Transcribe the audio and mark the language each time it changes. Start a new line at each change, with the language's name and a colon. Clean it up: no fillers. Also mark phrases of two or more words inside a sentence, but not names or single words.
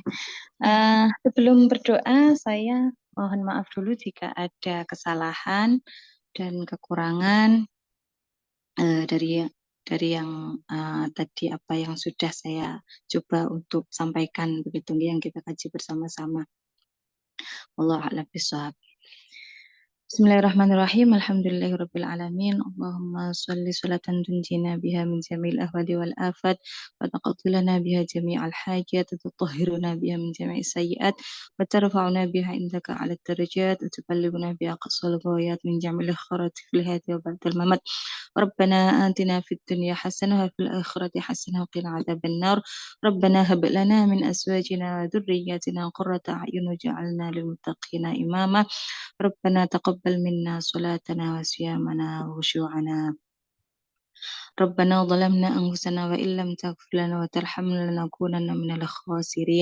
Indonesian: Sebelum berdoa, saya mohon maaf dulu jika ada kesalahan dan kekurangan dari yang tadi apa yang sudah saya coba untuk sampaikan begitu yang kita kaji bersama-sama.
Arabic: Wallahu a'lam bishawab. Bismillahirrahmanirrahim. Alhamdulillahirabbil alamin. Allahumma shalli sholatan tunjina biha min jami'il ahwali wal afat wa taqdi lana biha jami'al hajat wa tutahhiruna biha min jami'is sayyi'at wa tarfa'una biha indaka 'ala darajat wa tuballighuna biha aqsal ghayat min jami'il khairat fil hayati wa ba'dal mamat. Rabbana atina fid dunya hasanah wa fil akhirati hasanah wa qina 'adzabannar. Rabbana hab lana min azwajina wa dhurriyyatina qurrata a'yun waj'alna lil muttaqina imama. ربنا تقبل منا صلاتنا وصيامنا وخشوعنا ربنا ظلمنا أنفسنا وإن لم تغفر لنا وترحمنا لنكونن من الخاسرين